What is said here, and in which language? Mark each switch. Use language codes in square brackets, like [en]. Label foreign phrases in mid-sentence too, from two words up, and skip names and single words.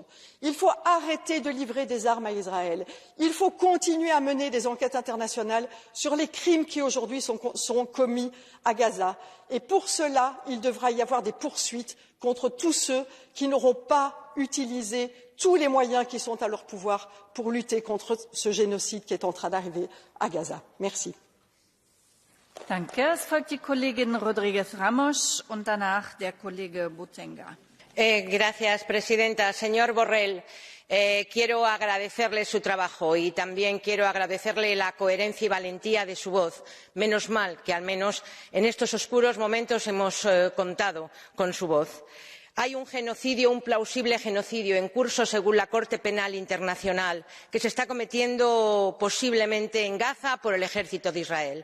[fr] Il faut arrêter de livrer des armes à Israël. Il faut continuer à mener des enquêtes internationales sur les crimes qui aujourd'hui seront commis à Gaza. Et pour cela, il devra y avoir des poursuites contre tous ceux qui n'auront pas utilisé tous les moyens qui sont à leur pouvoir pour lutter contre ce génocide qui est en train d'arriver à Gaza. Merci. [de] Danke. Es folgt die Kollegin Rodriguez Ramos und danach der Kollege Botenga. [es] Señora presidenta. Señor Borrell, quiero agradecerle su trabajo y también quiero agradecerle la coherencia y valentía de su voz. Menos mal que al menos en estos oscuros momentos hemos contado con su voz. Hay un genocidio, un plausible genocidio en curso según la Corte Penal Internacional que se está cometiendo posiblemente en Gaza por el ejército de Israel.